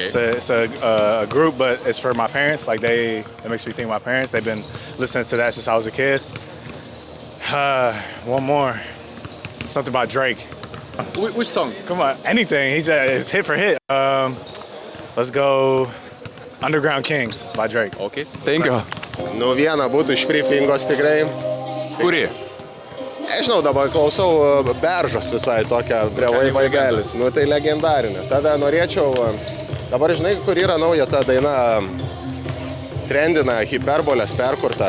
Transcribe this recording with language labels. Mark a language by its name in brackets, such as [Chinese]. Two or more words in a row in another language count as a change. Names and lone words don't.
[English] It's a group, but it's for my parents. Like it makes me think of my parents. They've been listening to that since I was a kid. One more. Something about Drake. Which song? Come on, anything. It's hit for hit. Let's go Underground Kings by Drake. Okay, thank you. [Lithuanian] Nu, viena būtų iš Free Flingos tikrai. Kuri? Nežinau, dabar klausau Beržos visai tokią prie Vaibelis. Nu, tai legendarinė. Tada norėčiau, dabar žinai, kur yra nauja ta daina trendina, hiperbolės perkurta.